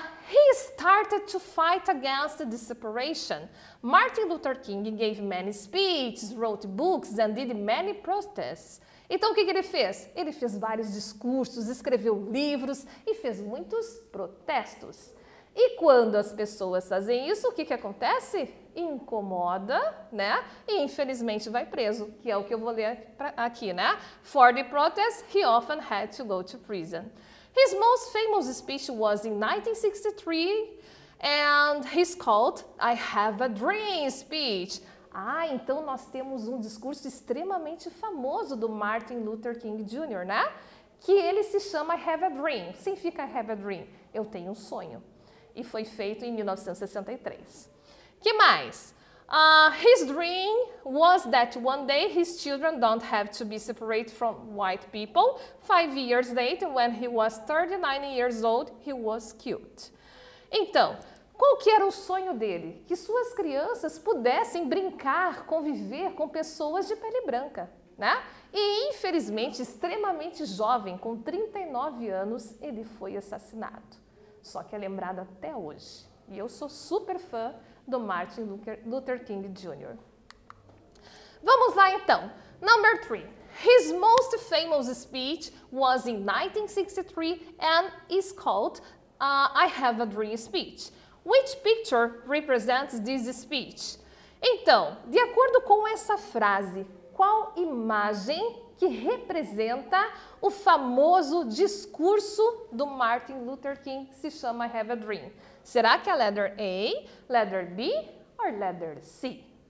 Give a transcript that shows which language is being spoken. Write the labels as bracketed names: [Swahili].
[English] He started to fight against the separation. Martin Luther King gave many speeches, wrote books and did many protests. [Portuguese] Então o que ele fez? Ele fez vários discursos, escreveu livros e fez muitos protestos. E quando as pessoas fazem isso, o que acontece? Incomoda, né? E infelizmente vai preso, que é o que eu vou ler aqui, né? [English] For the protest, he often had to go to prison. His most famous speech was in 1963 and he's called I Have a Dream speech. [Portuguese] Então nós temos um discurso extremamente famoso do Martin Luther King Jr., né? Que ele se chama I Have a Dream. Significa I Have a Dream. Eu tenho um sonho. E foi feito em 1963. Que mais? [English] His dream was that one day his children don't have to be separated from white people. 5 years later, when he was 39 years old, he was killed. [Portuguese] Então, qual que era o sonho dele? Que suas crianças pudessem brincar, conviver com pessoas de pele branca, né? E infelizmente, extremamente jovem, com 39 anos, ele foi assassinado. Só que é lembrado até hoje. E eu sou super fã do Martin Luther King Jr. Vamos lá então. [English] Number 3. His most famous speech was in 1963 and is called I Have a Dream speech. Which picture represents this speech? [Portuguese] Então, de acordo com essa frase, qual imagem que representa o famoso discurso do Martin Luther King que se chama I Have a Dream? Será que é [English] letter A, letter B [Portuguese] ou [English] letter C?